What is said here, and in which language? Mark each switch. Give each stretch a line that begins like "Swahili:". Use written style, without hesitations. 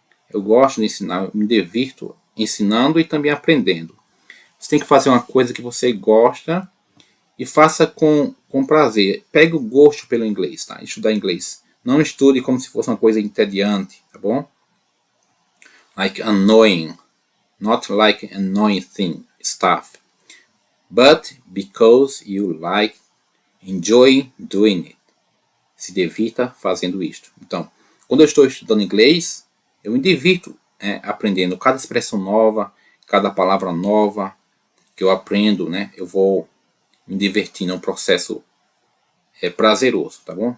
Portuguese: Eu gosto de ensinar, eu me divirto ensinando e também aprendendo. Você tem que fazer uma coisa que você gosta e faça com prazer. Pegue o gosto pelo inglês, tá? Estudar inglês. Não estude como se fosse uma coisa entediante, tá bom?
English: Like annoying. Not like annoying stuff. But because you enjoy doing it.
Portuguese: Se divirta fazendo isto. Então, quando eu estou estudando inglês, eu me divirto aprendendo cada expressão nova, cada palavra nova que eu aprendo, né? Eu vou me divertindo, é um processo prazeroso, tá bom?